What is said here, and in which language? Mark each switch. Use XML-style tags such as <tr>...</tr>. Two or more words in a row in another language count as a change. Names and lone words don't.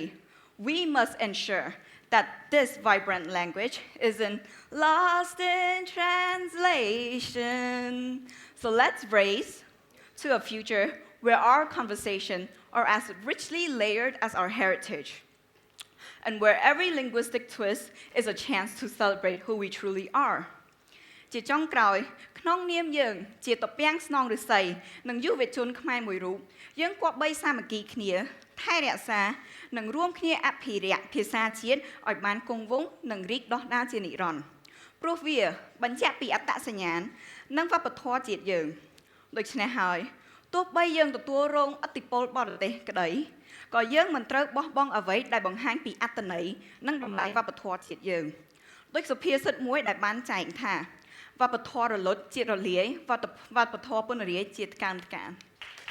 <en>We must ensure that this vibrant language isn't lost in translation. So let's race to a future where our conversation are as richly layered as our heritage, and where every linguistic twist is a chance to celebrate who we truly are.</en> <km>ជាចុងក្រោយក្នុងនាមយើងជាតពាំងស្នងឫស្សីនិងយុវជនខ្មែរមួយរូបយើងគប្បីសាមគ្គីគ្នា ថែរក្សានិងរួមគ្នាអភិរក្សភាសាជាតិឲ្យបានគង់វង្សនិងរីកដុះដាលជានិរន្តរ៍ព្រោះវាបញ្ជាក់ពីអត្តសញ្ញាណនិងវប្បធម៌ជាតិយើងដូច្នេះហើយទោះបីយើងទទួលរងឥទ្ធិពលបរទេសក្តីក៏យើងមិនត្រូវបោះបង់អ្វីដែលបង្ហាញពីអត្តន័យនិងតម្លៃវប្បធម៌ជាតិយើងដូចសុភាសិតមួយដែលបានចែងថាវប្បធម៌រលត់ជាតិរលាយវប្បធម៌ពនរាយជាតិកើនកាន</km>